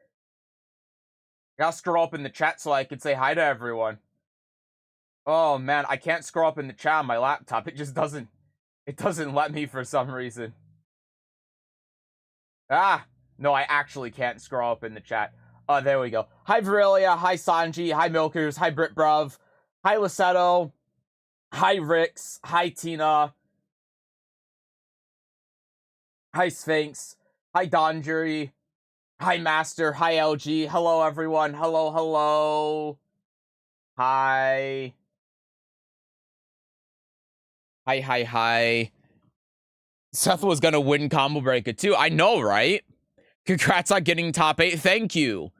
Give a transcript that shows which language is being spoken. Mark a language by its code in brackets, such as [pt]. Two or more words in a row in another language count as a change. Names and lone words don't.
[en] I gotta scroll up in the chat so I can say hi to everyone. Oh, man, I can't scroll up in the chat on my laptop. It just doesn't let me for some reason. Ah, no, I actually can't scroll up in the chat. Oh, there we go. Hi, Virilia. Hi, Sanji. Hi, Milkers. Hi, Britbruv. Hi, Lissetto. Hi, Rix. Hi, Tina. Hi, Sphinx. Hi, Donjury. Hi, Master. Hi, LG. Hello, everyone. Hello, hello. Hi. Hi, hi, hi. Seth was gonna win Combo Breaker too. I know, right? Congrats on getting top 8.